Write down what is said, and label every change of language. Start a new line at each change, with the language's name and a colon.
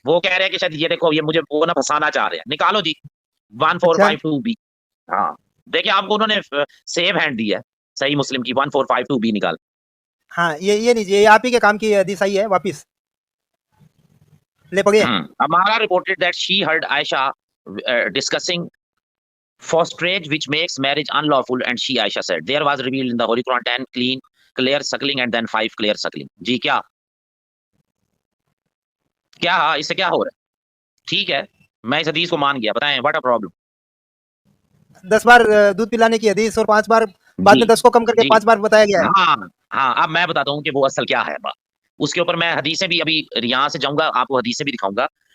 Hindi: वो कह रहे हैं कि शायद ये देखो, ये मुझे वो ना फंसाना चाह रहे हैं, निकालो जी 1452B। हाँ देखिए, आपको उन्होंने सेव हैंड दी है, सही मुस्लिम की 1452B निकाल। हाँ ये लीजिए, ये आप ही के काम की हदीस आई है, वापिस ले पढ़िए।
English: Amara reported that she heard Aisha discussing fosterage which makes marriage unlawful, and Aisha said there was revealed in the Holy Quran 10 clear suckling and then 5 clear suckling।
Hindi: जी क्या इससे क्या हो रहा है? ठीक है, मैं इस हदीस को मान गया, बताएं
English: What a problem.
Hindi: 10 बार दूध पिलाने की हदीस और 5 बार बाद में 10 को कम करके 5 बार बताया गया है। हाँ अब मैं बताता हूँ कि वो असल क्या है। उसके ऊपर मैं हदीसें भी अभी यहाँ से जाऊंगा, आपको हदीसें भी दिखाऊंगा।